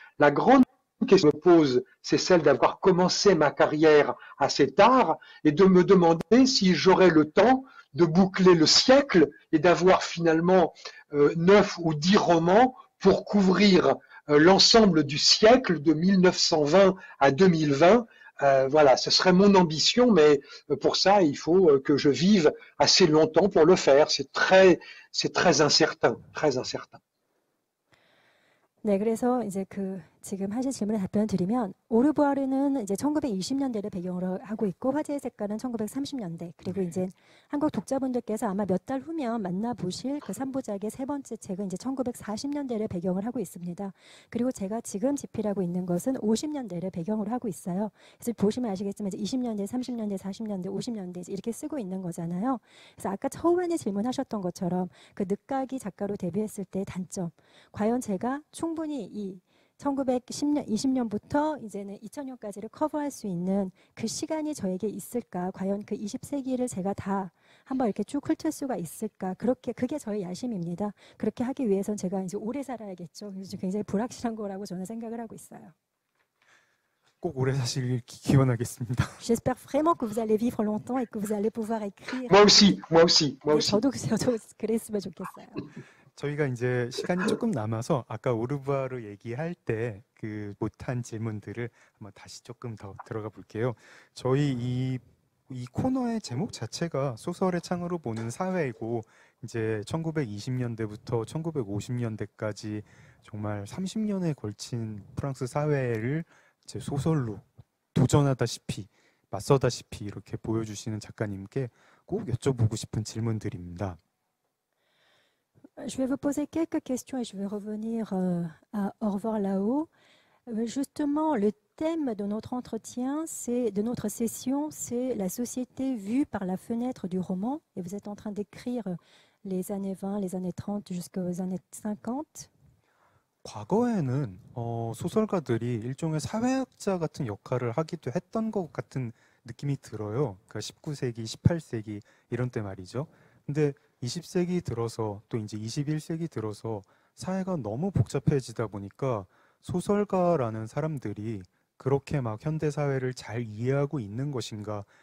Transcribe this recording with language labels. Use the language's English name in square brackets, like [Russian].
[French] La grande question que je me pose, c'est celle d'avoir commencé ma carrière assez tard et de me demander si j'aurais le temps de boucler le siècle et d'avoir finalement 9 ou 10 romans pour couvrir l'ensemble du siècle de 1920 à 2020. Voilà, ce serait mon ambition, mais pour ça, il faut que je vive assez longtemps pour le faire. C'est très incertain, très incertain. [Korean] 네, 그래서 이제 지금 하신 질문에 답변을 드리면 오르부아르는 이제 1920년대를 배경으로 하고 있고 화제의 색깔은 1930년대 그리고 이제 한국 독자분들께서 아마 몇 달 후면 만나보실 그 3부작의 세 번째 책은 이제 1940년대를 배경을 하고 있습니다. 그리고 제가 지금 집필하고 있는 것은 50년대를 배경으로 하고 있어요. 그래서 보시면 아시겠지만 이제 20년대, 30년대, 40년대, 50년대 이렇게 쓰고 있는 거잖아요. 그래서 아까 처음에 질문하셨던 것처럼 그 늦가기 작가로 데뷔했을 때의 단점, 과연 제가 충분히 이 1910년, 20년부터 이제는 2000년까지를 커버할 수 있는 그 시간이 저에게 있을까? 과연 그 20세기를 제가 다 한번 이렇게 쭉 훑을 수가 있을까? 그게 저의 야심입니다. 그렇게 하기 위해선 제가 이제 오래 살아야겠죠. 그래서 굉장히 불확실한 거라고 저는 생각을 하고 있어요. 꼭 오래 사시길 기원하겠습니다. [French] J'espère vraiment que vous allez vivre longtemps et que vous allez pouvoir écrire. Moi aussi. [Korean] 저도 그랬으면 좋겠어요. 저희가 이제 시간이 조금 남아서 아까 오르부아르 얘기할 때 그 못한 질문들을 한번 다시 조금 더 들어가 볼게요. 저희 이 코너의 제목 자체가 소설의 창으로 보는 사회이고 이제 1920년대부터 1950년대까지 정말 30년에 걸친 프랑스 사회를 이제 소설로 도전하다시피 맞서다시피 이렇게 보여주시는 작가님께 꼭 여쭤보고 싶은 질문들입니다. [French] Je vais vous poser quelques questions et je vais revenir à Au revoir là-haut. Justement, le thème de notre entretien, de notre session, c'est la société vue par la fenêtre du roman. Et vous êtes en train d'écrire les années 20, les années 30 jusqu'aux années 50. [Korean] 과거에는 소설가들이 일종의 사회학자 같은 역할을 하기도 했던 것 같은 느낌이 들어요. 그러니까 19세기, 18세기 이런 때 말이죠. 근데 20세기 들어서 또 이제 21세기 들어서 사회가 너무 복잡해지다 보니까 소설가라는 사람들이 그렇게 막 현대 사회를 잘 이해하고 있는 것인가?